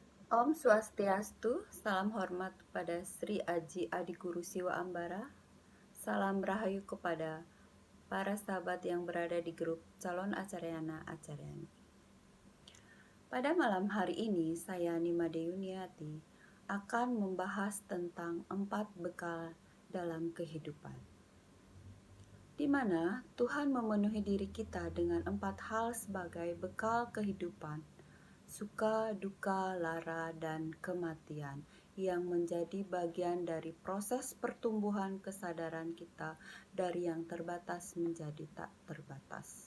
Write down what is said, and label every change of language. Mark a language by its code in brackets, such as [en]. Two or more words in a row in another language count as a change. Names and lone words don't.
[ban] Om Swastiastu, [id] salam hormat kepada Sri Aji Adikuru Siwa Ambara. Salam rahayu kepada para sahabat yang berada di grup calon Acaryana Acaryani. Pada malam hari ini, saya Nima Deyuniati akan membahas tentang 4 bekal dalam kehidupan, di mana Tuhan memenuhi diri kita dengan 4 hal sebagai bekal kehidupan: suka, duka, lara, dan kematian, yang menjadi bagian dari proses pertumbuhan kesadaran kita dari yang terbatas menjadi tak terbatas.